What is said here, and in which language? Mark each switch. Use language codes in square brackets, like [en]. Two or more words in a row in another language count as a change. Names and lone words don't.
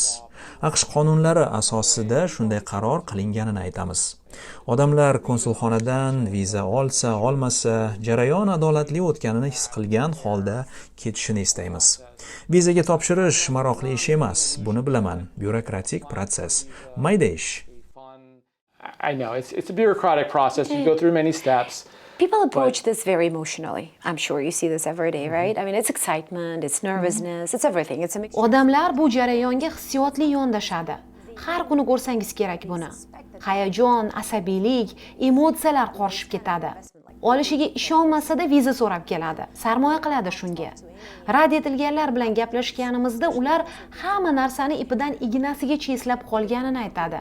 [uz] AQSh qonunlari asosida shunday qaror qilinganini aytamiz. Odamlar konsulxonadan viza olsa, olmasa, jarayon adolatli o'tganini his qilgan holda ketishini istaymiz. Vizaga topshirish maroqli ish emas, buni bilaman. Byurokratik proses, mayda ish. [en] I know it's a bureaucratic process. You go through many steps. People approach this very emotionally. I'm sure you see this every day, right? I mean, it's excitement, it's nervousness, it's everything. It's a mix. [uz] Odamlar bu jarayonga hissiyotli yondashadi. Har kuni ko'rsangiz kerak buni. Hayajon, asabiylik, emotsiyalar qorishib ketadi. Olishiga ishonmasa-da viza so'rab keladi. Sarmoya qiladi shunga. Rad etilganlar bilan gaplashganimizda ular hamma narsani ipidan ignasigacha eslab qolganini aytadi.